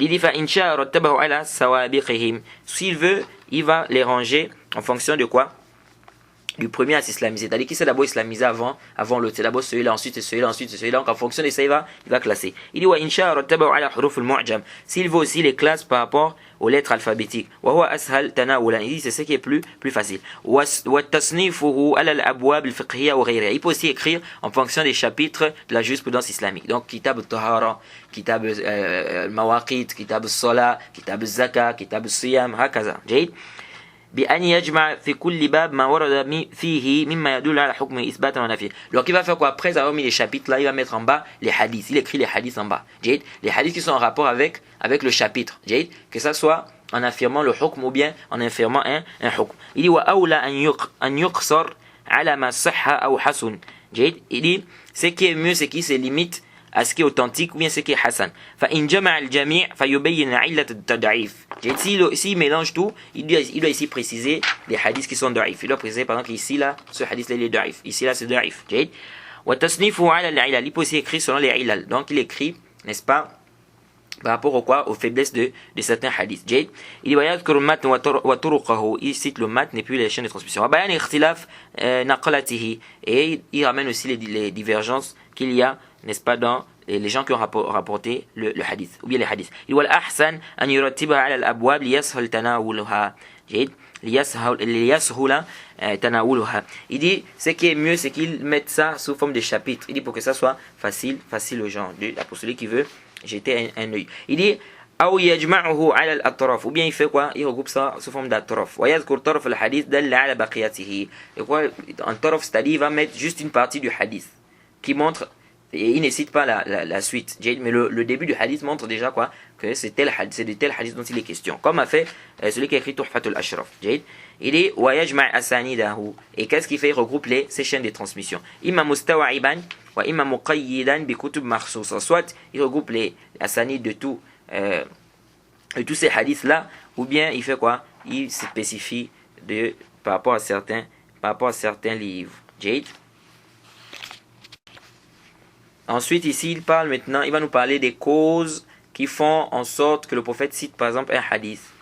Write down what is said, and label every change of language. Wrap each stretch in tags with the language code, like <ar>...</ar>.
<fr>Il dit,</fr> <ar>فَإِنْشَاءَ رَتَّبَهُ عَلَى سَوَابِقِهِمْ.</ar> <fr>S'il veut, il va les ranger en fonction de quoi? Du premier à s'islamiser. C'est-à-dire qu'il s'est d'abord islamisé avant l'autre. C'est d'abord celui-là, ensuite celui-là, ensuite celui-là. Donc en fonction de ça, il va classer. Il dit,</fr> <ar>وَإِنْشَاءَ رَتَّبَهُ عَلَى حُرُوفِ الْمُعْجَمِ.</ar> <fr>S'il veut aussi les classes par rapport aux lettres alphabétiques.</fr> <ar>وَهُوَ أَسْهَلْ تَنَاوُلًا.</ar> <fr>Il dit, c'est ce qui est plus facile.</fr> <ar>وَالتَّصْنِيفُهُ عَلَى الْأَبْوَابِ الْفِقْهِيَّةِ وَغَيْرِهَا.</ar> <fr>Il peut aussi écrire en fonction des chapitres de la jurisprudence islamique. Donc, Kitab al-Tahara, Kitab al-Mawaqit, Kitab al-Salah, Kitab al-Zaka, Kitab al-Siyam, hakaza.</fr> <ar>بأن يجمع في كل باب ما ورد فيه مما يدل على حكم إثباتا ونفي.</ar> <fr>Donc il va faire quoi? Après avoir mis les chapitres là, il va mettre en bas les hadiths. Il écrit les hadiths en bas. Les hadiths qui sont en rapport avec le chapitre. Que ça soit en affirmant le hukm ou bien en affirmant un hukm. Il dit</fr> <ar>وأولى أن يقصر على ما صح أو حسن.</ar> <fr>Il dit ce qui est mieux, c'est qui se limite à ce qui est authentique ou bien ce qui est Hassan.</fr> <ar>فإن جمع الجميع فيبين علة التضعيف.</ar> <fr>S'il mélange tout, il doit ici préciser les hadiths qui sont da'if. Il doit préciser par exemple ici là, ce hadith là il est da'if. Ici là c'est da'if.</fr> <ar>وتصنيفه على العلل.</ar> <fr>Il peut aussi écrire selon les ilal. Donc il écrit, n'est-ce pas, par rapport au quoi, aux faiblesses de certains hadiths. Il dit</fr> <ar>ويذكر المتن وطرقه.</ar> <fr>Il cite le matn et puis les chaînes de transmission.</fr> <ar>وبيان اختلاف نقلته.</ar> <fr>Et il ramène aussi les divergences qu'il y a, n'est-ce pas, dans les gens qui ont rapporté le hadith ou bien les hadiths. Il dit</fr> <ar>والأحسن أن يرتبها على الأبواب ليسهل تناولها. ليسهل تناولها.</ar> <fr>Il dit ce qui est mieux, c'est qu'ils mettent ça sous forme de chapitres. Il dit pour que ça soit facile aux gens, pour celui qui veut jeter un œil. Il dit</fr> <ar>أو يجمعه على الأطراف.</ar> <fr>Ou bien il fait quoi? Il regroupe ça sous forme d'atorof.</fr> <ar>ويذكر طرف الحديث دل على بقيته.</ar> <fr>Et quoi? En torof, c'est-à-dire il va mettre juste une partie du hadith qui montre, et il ne cite pas la suite. Mais le début du hadith montre déjà quoi? Que c'est de tel hadith dont il est question. Comme a fait celui qui a écrit Tuhfatul Ashraf. Il est</fr> <ar>ويجمع أسانيده.</ar> <fr>Et qu'est-ce qu'il fait? Il regroupe ces chaînes de transmission.</fr> <ar>إما مستوعبا وإما مقيدا بكتب مخصوصة.</ar> <fr>Soit il regroupe les asanides de tous ces hadiths là, ou bien il fait quoi? Il se spécifie par rapport à certains livres. Ensuite ici il va nous parler des causes qui font en sorte que le prophète cite par exemple un hadith.</fr>